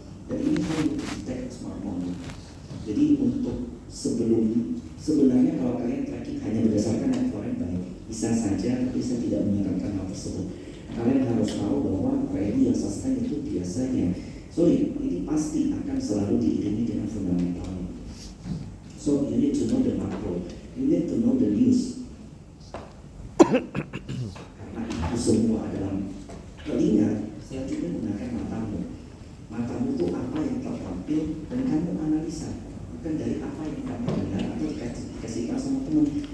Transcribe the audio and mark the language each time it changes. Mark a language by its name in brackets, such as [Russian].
[Indonesian] Dan ini harus detect smart money. Jadi untuk sebenarnya kalau kalian tracking hanya berdasarkan net foreign buy, bisa saja, tapi saya tidak menyarankan hal tersebut. Kalian harus tahu bahwa rally yang sustain itu biasanya, ini pasti akan selalu diiringi dengan fundamental. [English] So you need to know the macro, you need to know the news. [Indonesian] Karena itu semua adalah telinga, selanjutnya gunakan matamu. Matamu itu apa yang tertampil dan kamu analisa. Bukan dari apa yang kamu dengar atau dikasih tahu sama teman.